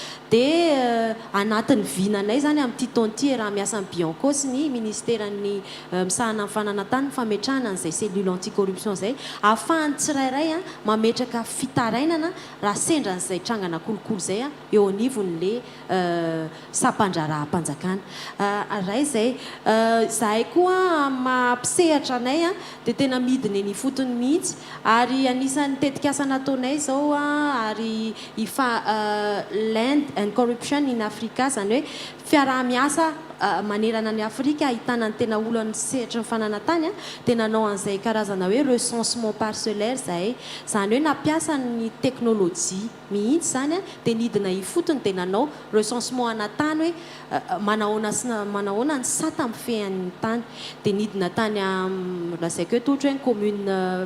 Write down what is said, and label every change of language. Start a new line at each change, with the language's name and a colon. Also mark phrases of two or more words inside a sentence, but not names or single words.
Malagasy: dia anatin'ny vinanay zany amin'ity taon'ity raha miasa amin'ny Bianco sy ny ministèran'ny misahana amin'ny fananantany fametrahana an'izay
French: cellule anticorruption
Malagasy: zay ahafahany tsirairay mametraka fitarainana raha sendra an'izay trangana kolokolo zay eo anivon'le sampandraraha-panjakana ray zay zahay koa mampisehatra anay dia tena midiny eny fotony mihitsy ary anisan'ny tetikasa nataonay zao ary
English: l'Inde and corruption in Africa
Malagasy: zany hoe fiaraha-miasa manerana ny Afrika ahitana ny tena olana sehatra ny fananantany dia nanao an'izay karazana hoe
French: recensement parcellaire
Malagasy: zahay zany hoe nampiasa ny teknôlôjia mihitsy zany dia nidina ifotony dia nanao recensement anatany hoe manahoana ny sata mifehan'ny tany dia nidina tany lazaiko hoe tohatra hoe commune